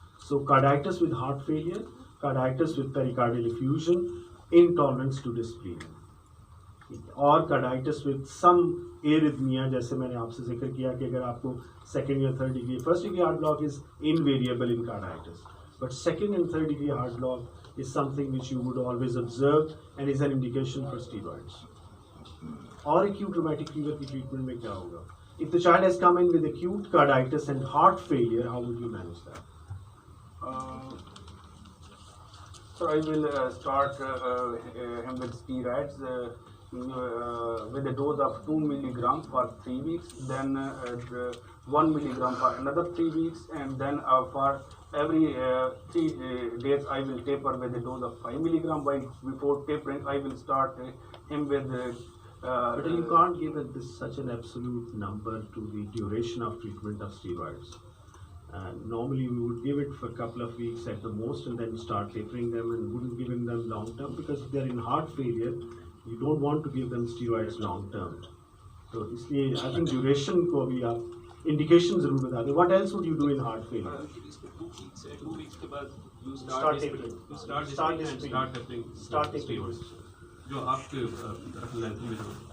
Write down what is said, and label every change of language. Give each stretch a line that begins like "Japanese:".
English: So carditis with heart failure, carditis with pericardial effusion, intolerance to Disprin,
Hindi: और
English: carditis with some arrhythmia,
Hindi: जैसे मैंने आपसे जिक्र किया कि अगर आपको
English: second या third degree, first degree heart block is invariable in carditis, but second and third degree heart block is something which you would always observe and is an indication for steroids.
Hindi: और acute rheumatic fever की treatment में क्या होगा?
English: If the child has come in with acute carditis and heart failure, how would you manage that? So I will start him with steroids with a dose of 2 milligram for 3 weeks, then 1 milligram for another 3 weeks, and then for every 3 days I will taper with a dose of 5 milligram. While before tapering, I will start him with. But you can't give such an absolute number to the duration of treatment of steroids. Normally we would give it for a couple of weeks at the most and then start tapering them, and wouldn't give them long term, because if they are in heart failure, you don't want to give them steroids long term.
Hindi: So इसलिए
English: I think
Hindi: duration को भी आप indication ज़रूर बता दें.
English: What else would you do in heart failure?
Hindi: 2 weeks के बाद
English: you Start tapering. start tapering. Start tapering.
Hindi: जो आपके length में जो